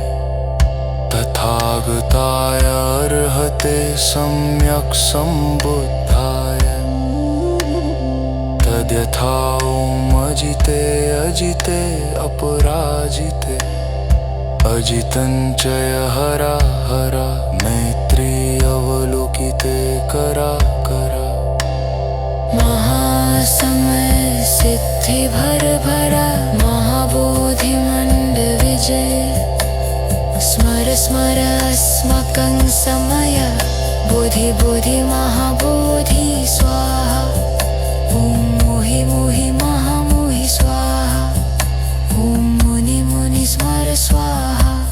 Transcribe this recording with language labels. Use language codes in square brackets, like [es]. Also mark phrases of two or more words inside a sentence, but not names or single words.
[sa] तथागताय अर्हते सम्यक् सम्बुद्धाय तद्यथा ओमजिते अजिते अपराजिते अजितं च हर मैत्री अवलोकिते कराकरा महासमय सिद्धि भर भर महाबोधिमण्ड विजय स्मर स्मर अस्माकं समय बोधि बोधि महाबोधि स्वाहा ॐ मोहि मोहि महामोहि स्वाहा ॐ मुनि मुनि स्मर स्वाहा